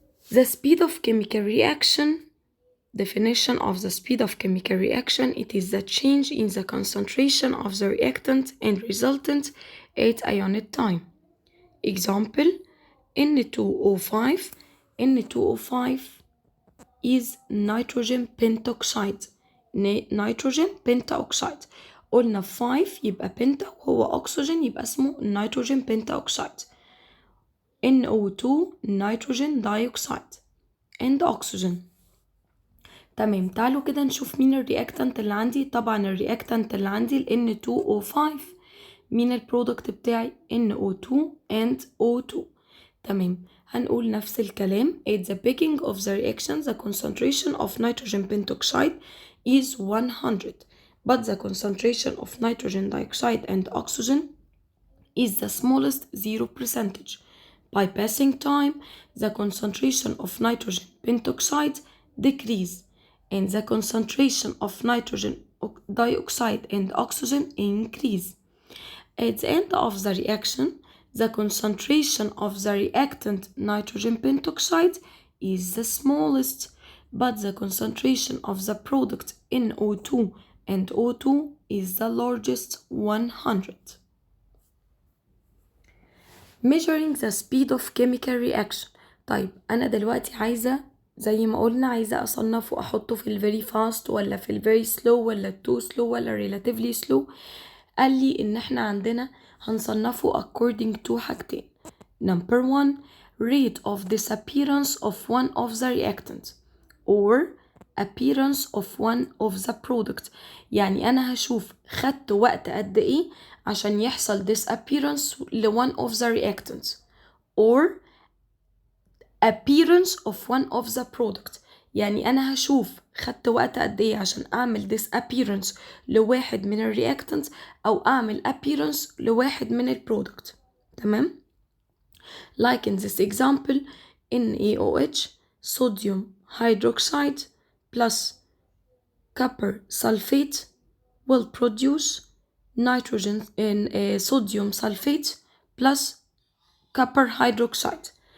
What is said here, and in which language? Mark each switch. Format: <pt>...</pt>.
<en>The speed of chemical reaction, definition of the speed of chemical reaction, it is the change in the concentration of the reactant and resultant at a unit time. Example, N2O5. N2O5 is nitrogen pentoxide. nitrogen pentaoxide.</en> <ar>قلنا 5 يبقى بنتا وهو أكسجين يبقى اسمه nitrogen pentaoxide.</ar> <en>NO2 nitrogen dioxide and oxygen.</en> <ar>تمام، تعالوا كده نشوف مين الرياكتنت اللي عندي. طبعا الرياكتنت اللي عندي ال N2O5. مين البرودكت بتاعي؟ NO2 and O2. تمام، هنقول نفس الكلام.</ar> <en>At the beginning of the reaction the concentration of nitrogen pentoxide is 100 but the concentration of nitrogen dioxide and oxygen is the smallest 0%. By passing time the concentration of nitrogen pentoxide decrease and the concentration of nitrogen dioxide and oxygen increase. At the end of the reaction, the concentration of the reactant nitrogen pentoxide is the smallest, but the concentration of the product NO2 and O2 is the largest 100. Measuring the speed of chemical reaction.</en> <ar>طيب أنا دلوقتي عايزة زي ما قلنا عايزة أصنفه أحطه في ال very fast ولا في ال very slow ولا too slow ولا relatively slow. قال لي إن إحنا عندنا هنصنفه according to حاجتين.</ar> <en>Number 1 rate of disappearance of one of the reactants or appearance of one of the product.</en> <ar>يعني أنا هشوف خدت وقت قد إيه عشان يحصل disappearance ل</ar> <en>one of the reactants or appearance of one of the product.</en> <ar>يعني أنا هشوف خدت وقت قد إيه عشان أعمل disappearance لواحد من الرياكتنت أو أعمل appearance لواحد من البرودكت.</ar> <en>تمام؟ Like in this example NaOH sodium hydroxide plus copper sulfate will produce nitrogen in sodium sulfate plus copper hydroxide.</en>